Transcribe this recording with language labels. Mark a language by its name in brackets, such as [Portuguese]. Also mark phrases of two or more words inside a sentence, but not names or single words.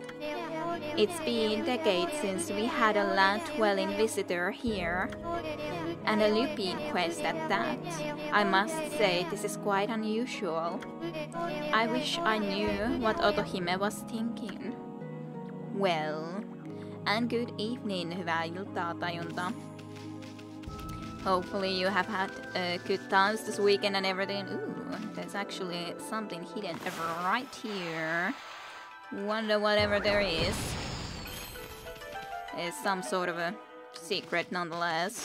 [English] It's been decades since we had a land-dwelling visitor here, and a looping quest at that. I must say this is quite unusual. I wish I knew what Otohime was thinking. Well, and good evening, [Finnish] hyvää iltaa tajunta. [English] Hopefully you have had good times this weekend and everything. Ooh, there's actually something hidden right here. Wonder whatever there is. It's some sort of a secret nonetheless.